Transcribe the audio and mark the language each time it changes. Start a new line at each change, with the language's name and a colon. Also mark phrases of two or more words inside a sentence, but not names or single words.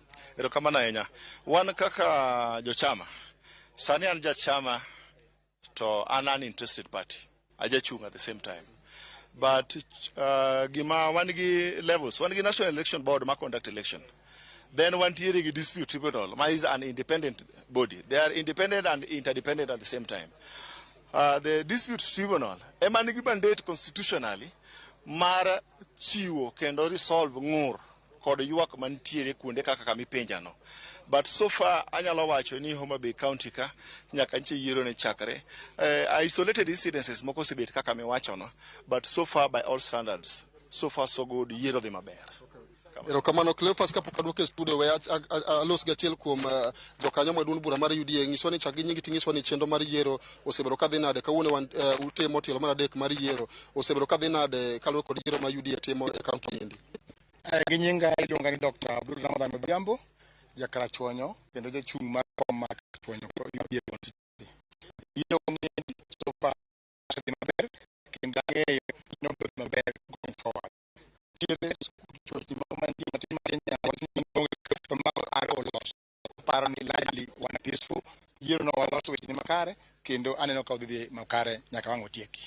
Luo (Kenya and Tanzania): Erokamano ahinya. Wan kaka jochama sani an jachama to an
English: uninterested party. Ajachung at the same time.
Luo (Kenya and Tanzania): But gima one gi levels, one gi National Election Board ma
English: conduct election. Then one tier gi dispute tribunal, ma is an independent body. They are independent and interdependent at the same time. The dispute tribunal,
Luo (Kenya and Tanzania): ema nigi
English: mandate constitutionally
Luo (Kenya and Tanzania): mar chiwo kendo resolve ng'ur kod ywak mantiere kuonde kaka kamipenja no.
English: But so far
Luo (Kenya and Tanzania): anyalo wacho ni Homabay County ka nyaka nche yiero ne chakre
English: isolated incidences
Luo (Kenya and Tanzania): moko osebet kaka miwacho no,
English: but so far by all standards so far so good
Luo (Kenya and Tanzania): yiero dhi maber. Erokamano Cleophas kapok aduoke studio we alos gi achiel kuom jokanyo mag duond bura mar UDA nyiso ni chaki nyingi tinyiso ni chenro mar yiero osebedo kadhi nade kawuono wan utemo telo mar adek mar yiero osebedo kadhi nade kaluwore kod yiero ma UDA timo e county endi. Gi nyinga iluonga ni Dr. Abdul Ramadan Odhiambo, jakarachuonyo kendo jachung' mar kom mar karachuonyo mabie constituency. Ino ng'eyo
English: so far
Luo (Kenya and Tanzania): osedhi maber kendo ang'eyo ino biro dhi maber
English: going forward.
Luo (Kenya and Tanzania): Tiere chochni moko mantie matin matin mar are olos. Paro ni largely wana peaceful. Yiero no waloso weche makare kendo aneno ka odhi makare nyaka wang' otieki.